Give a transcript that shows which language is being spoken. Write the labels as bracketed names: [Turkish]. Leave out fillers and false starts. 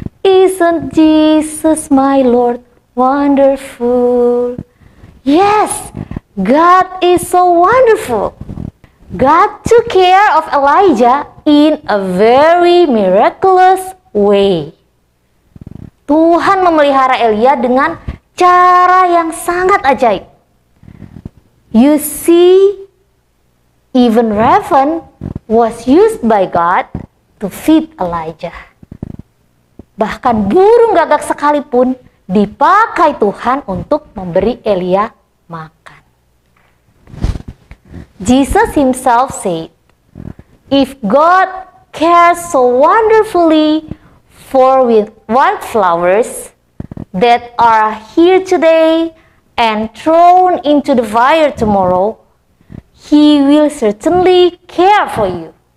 [English] Isn't Jesus my Lord wonderful? Yes, God is so wonderful. God took care of Elijah in a very miraculous way. [Indonesian] Tuhan memelihara Elia dengan cara yang sangat ajaib. [English] You see, even raven was used by God to feed Elijah. [Indonesian] Bahkan burung gagak sekalipun dipakai Tuhan untuk memberi Elia makan. [English] Jesus himself said, if God cares so wonderfully for wildflowers that are here today and thrown into the fire tomorrow, He will certainly care for you.